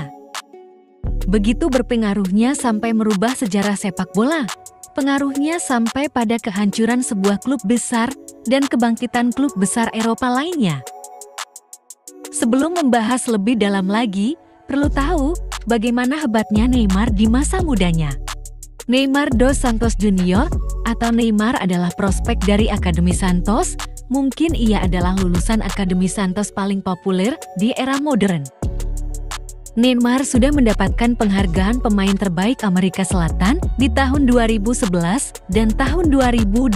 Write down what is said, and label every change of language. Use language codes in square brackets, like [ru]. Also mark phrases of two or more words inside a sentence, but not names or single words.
[id] Begitu berpengaruhnya sampai merubah sejarah sepak bola. Pengaruhnya sampai pada kehancuran sebuah klub besar dan kebangkitan klub besar Eropa lainnya. Sebelum membahas lebih dalam lagi, perlu tahu bagaimana hebatnya Neymar di masa mudanya. Neymar dos Santos Junior atau Neymar adalah prospek dari Akademi Santos. Mungkin ia adalah lulusan Akademi Santos paling populer di era modern. Neymar sudah mendapatkan penghargaan pemain terbaik Amerika Selatan di tahun 2011 dan tahun 2012.